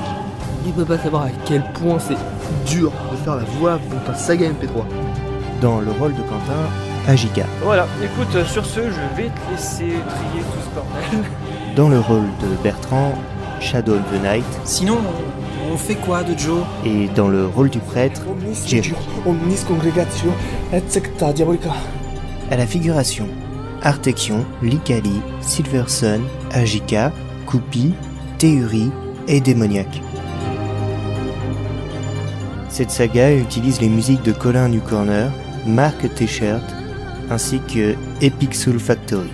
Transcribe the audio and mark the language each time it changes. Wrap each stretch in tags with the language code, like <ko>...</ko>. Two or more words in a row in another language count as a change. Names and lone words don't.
<fr>Il ne peut pas savoir à quel point c'est dur de faire la voix pour un saga MP3. Dans le rôle de Quentin, Ajika. Voilà, écoute, sur ce, je vais te laisser trier tout ce bordel. Dans le rôle de Bertrand, Shadow the Night. Sinon, on fait quoi de Joe? Et dans le rôle du prêtre, Jerry.</fr> <la>Omnis congregatio et secta diabolica.</la> <fr>À la figuration, Artexion, Likali, Silversun, Ajika, Koupi, Théuri, et démoniaque. Cette saga utilise les musiques de Colin New Corner, Mark T-Shirt, ainsi que Epic Soul Factory.</fr>